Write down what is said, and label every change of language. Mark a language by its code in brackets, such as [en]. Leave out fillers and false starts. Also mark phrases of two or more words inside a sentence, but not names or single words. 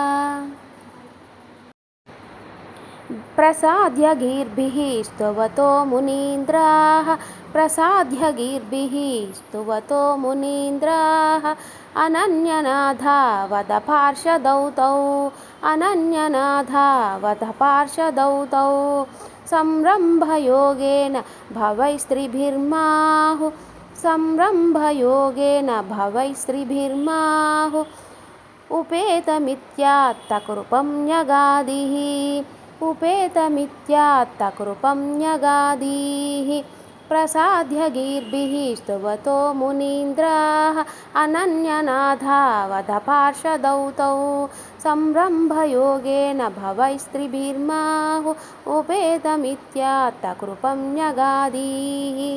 [sa] ప్రసాద్య గీర్భిః స్తువతో మునీంద్రాః ప్రసాద్య గీర్భిః స్తువతో మునీంద్రాః అనన్యనాథావత పార్షదౌతౌ అనన్యనాథావత పార్షదౌతౌ సంరంభయోగేన భవైస్త్రిభిర్మాహు సంరంభయోగేన భవైస్త్రిభిర్మాహు उपेतमित्यात्तकृपं न्यगादिः उपेतमित्यात्तकृपं न्यगादीः प्रसाद्य गीर्भिः स्तुवतो मुनीन्द्राः अनन्यनाथावधपार्षदौ तौ संरम्भयोगेन भवैस्त्रिभिर्माहु उपेतमित्यात्तकृपं न्यगादीः